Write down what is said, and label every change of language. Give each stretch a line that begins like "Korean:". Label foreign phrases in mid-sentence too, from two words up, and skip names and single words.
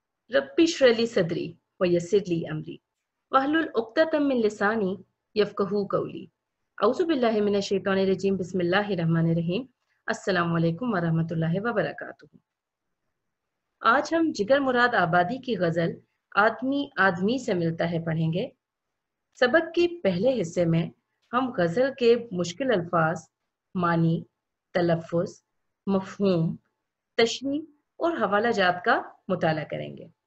Arabic: رب اشرح لي صدري ويسر لي أمري واحلل عقدة من لساني يفقهوا قولي. أعوذ بالله من الشيطان الرجيم۔ بسم الله الرحمن الرحيم. السلام عليكم ورحمة الله وبركاته.
Urdu: آج ہم جگر مراد آبادی کی غزل آدمی آدمی سے ملتا ہے پڑھیں گے. سبق کے پہلے حصے میں ہم غزل کے مشکل الفاظ، معانی، تلفظ، مفہوم، تشریح اور حوالہ جات کا مطالعہ کریں گے.